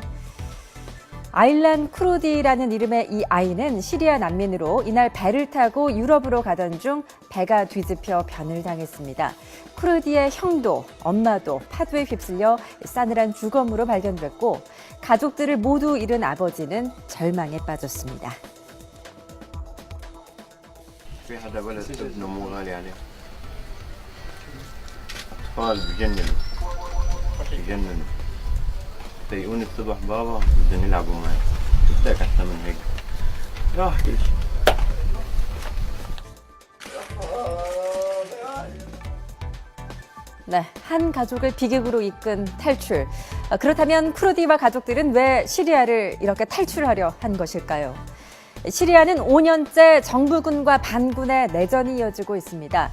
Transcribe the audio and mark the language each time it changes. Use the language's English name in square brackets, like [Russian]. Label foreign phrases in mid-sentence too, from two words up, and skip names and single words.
[Korean] 아일란 쿠르디라는 이름의 이 아이는 시리아 난민으로 이날 배를 타고 유럽으로 가던 중 배가 뒤집혀 변을 당했습니다. 쿠르디의 형도 엄마도 파도에 휩쓸려 싸늘한 주검으로 발견됐고 가족들을 모두 잃은 아버지는 절망에 빠졌습니다. [Arabic] يقوني الصبح بابا بدنا يلعبوا معي بدك أحسن من هيك راح كل شيء [Korean] 네, 한 가족을 비극으로 이끈 탈출. 그렇다면 쿠르디와 가족들은 왜 시리아를 이렇게 탈출하려 한 것일까요? 시리아는 5년째 정부군과 반군의 내전이 이어지고 있습니다.